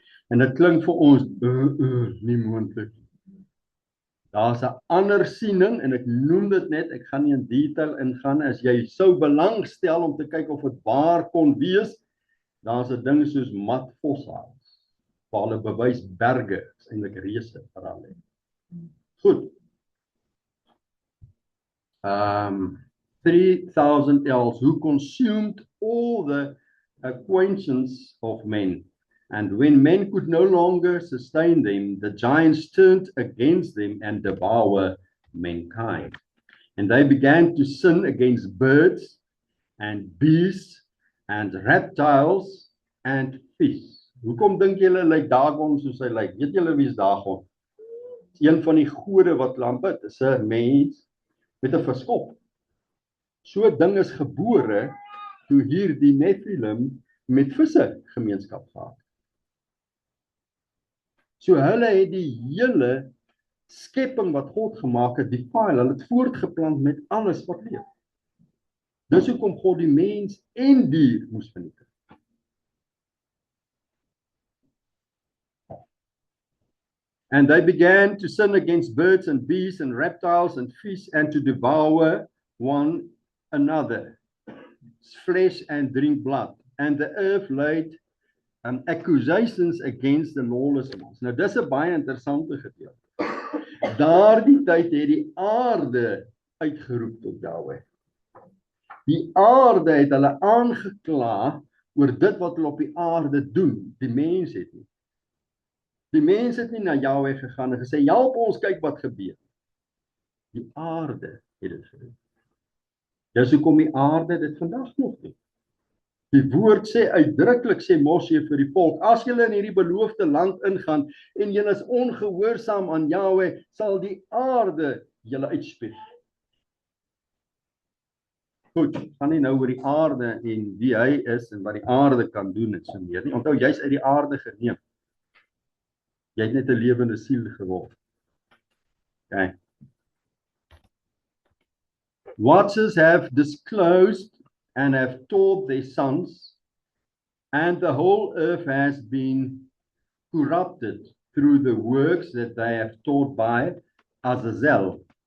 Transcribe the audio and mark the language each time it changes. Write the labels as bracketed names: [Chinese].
[Afrikaans] En dit klink vir ons nie moontlik. Daar's 'n ander siening, en ek noem dit net, ek gaan nie in detail ingaan, as jy sou belangstel om te kyk of dit waar kon wees, daar's 'n ding soos matfossils, waar hulle bewys berge, is eintlik reuse vir hulle. Goed. [English] 3,000 ells, who consumed all the acquaintance of men. And when men could no longer sustain them, the giants turned against them and devoured mankind. And they began to sin against birds and beasts and reptiles and fish. [Afrikaans] Hoekom dink julle lyk Dagon soos hy lyk? Weet julle wie is Dagon? Een van die gode wat hulle aanbid, is 'n mens met 'n verskop. So 'n ding is gebore toe hier die Nephilim met visse gemeenskap gehad. So hulle het die hele skepping wat God gemaak het, defile, hulle het voortgeplant met alles wat leef. Dis hoekom God die mens en dier moes vernietig. [English] And they began to sin against birds and beasts and reptiles and fish and to devour one another, flesh and drink blood. And the earth laid accusations against the lawless ones. [Afrikaans] Nou dis 'n baie interessante gedeelte. Daardie tyd het die aarde uitgeroep tot Jahweh. Die aarde het hulle aangekla oor dit wat hulle op die aarde doen. Die mens het nie. Die mens het nie na Jahweh gegaan en gesê, help ons, kyk wat gebeur. Die aarde het dit gedoen. Dis hoekom die aarde dit vandag nog doen. Die woord sê uitdruklik, sê Moshe vir die volk, as julle in hierdie beloofde land ingaan en julle is ongehoorsaam aan Jahweh, sal die aarde julle uitspoeg. Goed, gaan nie nou oor die aarde en wie hy is en wat die aarde kan doen en so meer nie. Onthou, jy's uit die aarde geneem. Jy het net 'n lewende siel geword. [English] Okay. Watchers have disclosed and have taught their sons, and the whole earth has been corrupted through the works that they have taught by Azazel.